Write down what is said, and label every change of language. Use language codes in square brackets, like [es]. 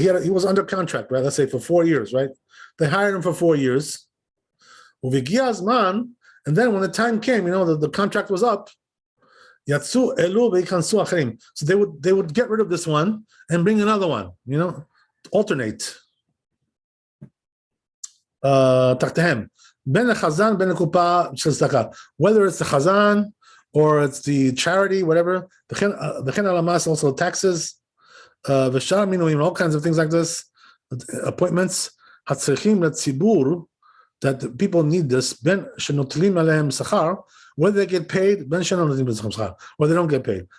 [en] He was under contract, right? Let's say for 4 years, right? They hired him for 4 years. And then when the time came, the contract was up. So they would get rid of this one and bring another one, alternate. [he] תחתיהם. בין לחזן, בין לקופה של צדקה. [en] Whether it's the chazan or it's the charity, whatever. [he] וכן על המס, [en] also taxes, [he] ושאר מינויים, [en] all kinds of things like this, appointments, [he] הצריכים לציבור, [en] that people need this, [he] בין שנוטלים עליהם שכר, [en] whether they get paid, [he] בין שאינם נוטלים עליהם שכר, [en] or they don't get paid.